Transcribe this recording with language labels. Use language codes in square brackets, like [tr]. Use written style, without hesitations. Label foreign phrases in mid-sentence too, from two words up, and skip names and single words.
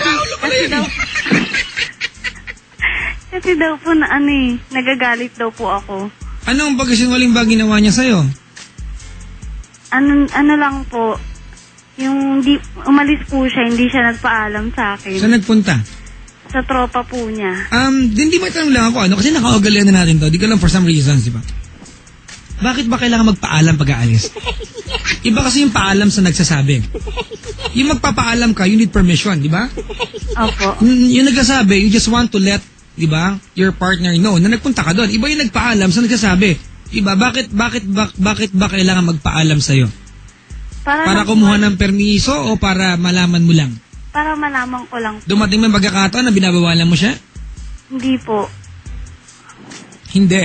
[tl] Kasi daw po nagagalit daw po ako. Anong pagkasinungaling ba ginawa niya sa'yo? Ano lang po, yung umalis po siya, hindi siya nagpaalam sa akin. Saan nagpunta? Sa tropa po niya. Hindi may tanong lang ako, kasi nakaugalian na natin to, di ka lang [en] for some reasons, [tl] di ba? Bakit ba kailangan magpaalam pag-aalis? Iba kasi yung paalam sa nagsasabi. Yung magpapaalam ka, [en] you need permission, [tl] di ba? Opo. Yung nagsasabi, [en] you just want to let, [tl] di ba, [en] your partner know [tl] na nagpunta ka doon. Iba yung nagpaalam sa nagsasabi. Diba? Bakit ba kailangan magpaalam sa'yo? Para kumuha ng permiso o para malaman mo lang? Para malaman ko lang. Dumating may pagkakataon na binabawalan mo siya? Hindi po. Hindi?